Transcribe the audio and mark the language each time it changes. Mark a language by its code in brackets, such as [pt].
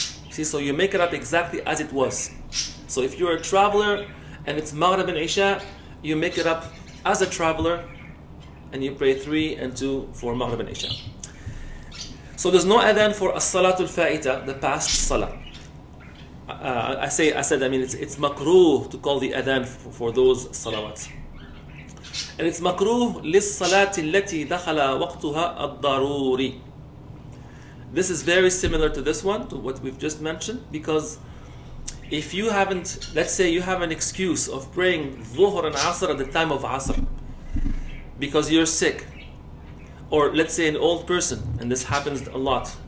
[en] See, so you make it up exactly as it was. So if you're a traveler and it's Maghrib and Isha, you make it up as a traveler, and you pray 3 and 2 for Maghrib and Isha. So there's no adhan for as-salatul fa'ita, the past salah. I said, I mean, it's makruh to call the adhan for those salawats. And it's makruh [ar] للصلاة التي دخل وقتها الضروري. [en] This is very similar to this one, to what we've just mentioned, because if you haven't, let's say you have an excuse of praying Dhuhr and Asr at the time of Asr because you're sick, or let's say an old person, and this happens a lot.